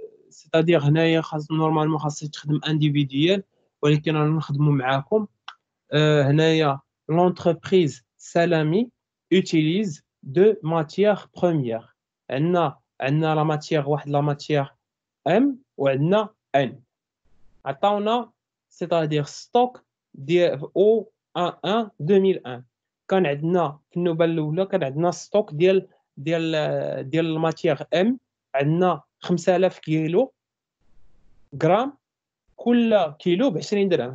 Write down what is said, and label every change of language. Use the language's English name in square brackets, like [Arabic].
[Arabic] سيتادير هنايا خاص نورمالمون خاصك تخدم انديفيديال، ولكن رانا نخدموا معاكم. [French] هنايا l'entreprise Salami utilise deux matières premières. [Arabic] عندنا لا ماتيير واحد، لا ماتيير ام، وعندنا ان. عطاونا سيتادير ستوك ديال او 11 2001. كان عندنا في النوبه الاولى كان عندنا ستوك ديال الماتيير ام، عندنا 5000 كيلو غرام، كل كيلو ب 20 درهم.